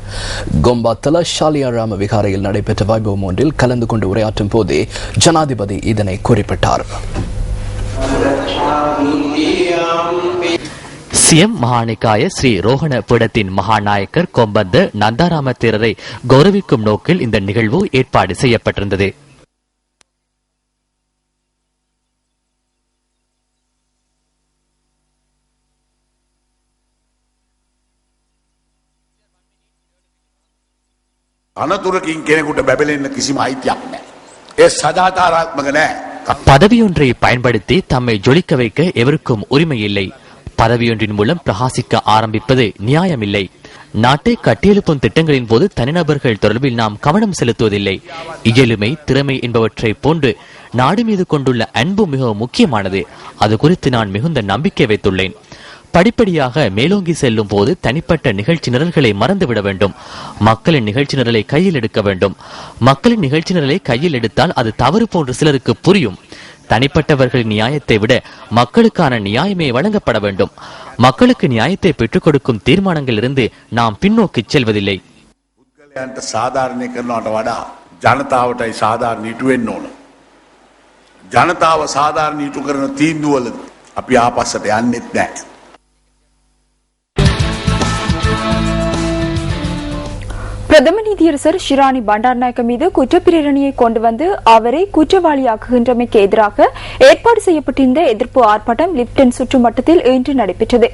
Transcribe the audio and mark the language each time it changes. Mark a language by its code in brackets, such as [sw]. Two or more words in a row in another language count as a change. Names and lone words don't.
[ta] கொம்பாத்தல ஷாலியாராம விகாரையில் நடைபெற்ற வைபவம் ஒன்றில் கலந்து கொண்டு உரையாற்றும் போதே ஜனாதிபதி இதனை குறிப்பிட்டார். சிஎம் மகாநிகாய ஸ்ரீ ரோஹண பீடத்தின் மகாநாயக்கர் கொம்பந்த நந்தாராம தேரரை கௌரவிக்கும் நோக்கில் இந்த நிகழ்வு ஏற்பாடு செய்யப்பட்டிருந்தது. [si] අනතුරකින් කෙනෙකුට බැබලෙන්න කිසිම අයිතියක් නැහැ. ඒ සදාචාරාත්මක නැහැ. [ta] பதவியொன்றை பயன்படுத்தி தம்மை ஜொலிக்க வைக்க எவருக்கும் உரிமை இல்லை. பதவியொன்றின் மூலம் பிரகாசிக்க ஆரம்பிப்பது நியாயமில்லை. நாட்டை கட்டியெழுப்பும் திட்டங்களின் போது தனிநபர்கள் தொடர்பில் நாம் கவனம் செலுத்துவதில்லை. இயலுமை, திறமை என்பவற்றை போன்று நாடு மீது கொண்டுள்ள அன்பு மிகவும் முக்கியமானது. அது குறித்து நான் மிகுந்த நம்பிக்கை வைத்துள்ளேன். படிப்படியாக மேலோங்கி செல்லும் போது தனிப்பட்ட நிகழ்ச்சி நிரல்களை மறந்துவிட வேண்டும். மக்களின் நிகழ்ச்சி நிரலை கையில் எடுக்க வேண்டும். மக்களின் நிகழ்ச்சி நிரலை கையில் எடுத்தால் அது தவறு போன்று சிலருக்கு புரியும். தனிப்பட்டவர்களின் நியாயத்தை விட மக்களுக்கான நியாயமே வழங்கப்பட வேண்டும். மக்களுக்கு நியாயத்தை பெற்றுக் கொடுக்கும் தீர்மானங்களிலிருந்து நாம் பின்னோக்கி செல்வதில்லை. [si] සාධාරණය කරනවට වඩා ජනතාවටයි සාධාරණ ඉටු වෙන්න ඕන. ජනතාව සාධාරණ ඉටු කරන තීන්දුවල අපි ආපස්සට යන්නෙත් නැහැ. [ta] பிரதம நீதியரசர் ஷிராணி பண்டாரநாயக்க மீது குற்றப்பிரேரணையை கொண்டு வந்து அவரை குற்றவாளியாக்குகின்றமைக்கு எதிராக ஏற்பாடு செய்யப்பட்டிருந்த எதிர்ப்பு ஆர்ப்பாட்டம் லிப்டன் சுற்றுமட்டத்தில் இன்று நடைபெற்றது.